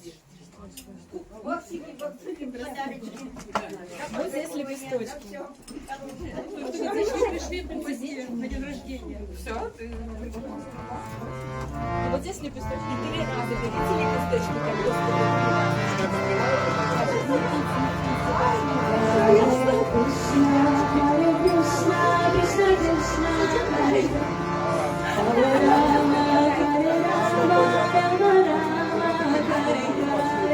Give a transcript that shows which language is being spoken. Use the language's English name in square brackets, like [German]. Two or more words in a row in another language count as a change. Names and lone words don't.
[Russian] Вот здесь лепесточки. Пришли принцессе на день рождения. Все, ты... Вот здесь лепесточки. 3 раза берите лепесточки, как [Sanskrit] Hare Krishna, Krishna Krishna, Hare Hare Rama, Hare Rama, Rama Rama, Hare Hare.